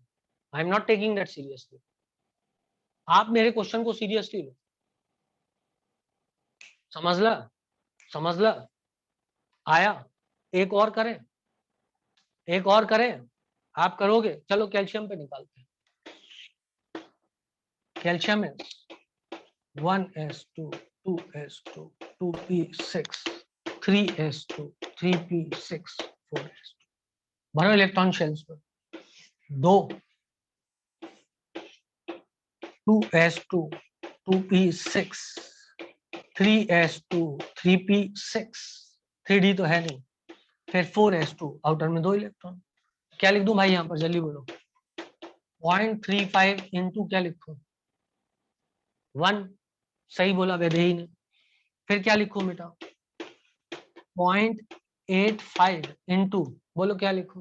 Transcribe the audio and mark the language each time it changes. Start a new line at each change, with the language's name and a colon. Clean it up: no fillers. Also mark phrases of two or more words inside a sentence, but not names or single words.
English: I am not taking that seriously.
Hindi: आप मेरे क्वेश्चन को सीरियसली लो। समझ ला, समझ ला। आया? एक और करें, एक और करें? आप करोगे? चलो कैल्शियम पे निकालते हैं। कैल्शियम है 1s2 2s2 2p6 3s2 3p6 4s2। भरो इलेक्ट्रॉन शेल्स पर। 2 2s2 2p6 3s2 3p6 3d तो है नहीं, फिर 4s2 आउटर में 2 इलेक्ट्रॉन। क्या लिख दूं भाई यहां पर? जल्दी बोलो। 0.35 इंटू क्या लिखूं? 1। सही बोला वैदेही ने। फिर क्या लिखूं बेटा? 0.85 इंटू, बोलो क्या लिखूं?